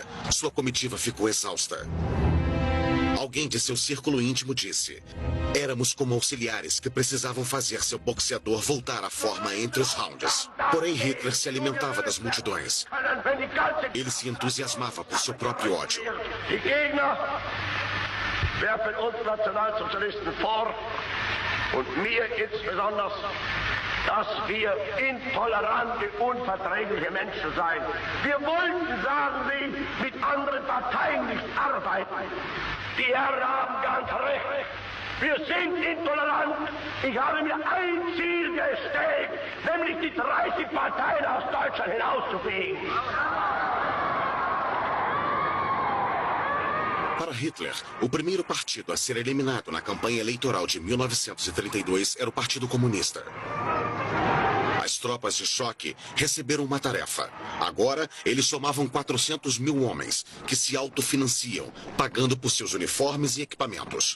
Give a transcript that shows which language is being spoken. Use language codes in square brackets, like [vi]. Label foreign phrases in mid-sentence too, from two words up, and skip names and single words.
[pt] Sua comitiva ficou exausta. Alguém de seu círculo íntimo disse: éramos como auxiliares que precisavam fazer seu boxeador voltar à forma entre os rounds. Porém, Hitler se alimentava das multidões. Ele se entusiasmava por seu próprio ódio. [de] Werfen uns Nationalsozialisten vor, und mir insbesondere, dass wir intolerante, unverträgliche Menschen seien. Wir wollten, sagen Sie, mit anderen Parteien nicht arbeiten. Die Herren haben ganz recht. Wir sind intolerant. Ich habe mir ein Ziel gestellt, nämlich die 30 Parteien aus Deutschland hinauszufegen. [pt] Para Hitler, o primeiro partido a ser eliminado na campanha eleitoral de 1932 era o Partido Comunista. As tropas de choque receberam uma tarefa. Agora, eles somavam 400 mil homens, que se autofinanciam, pagando por seus uniformes e equipamentos.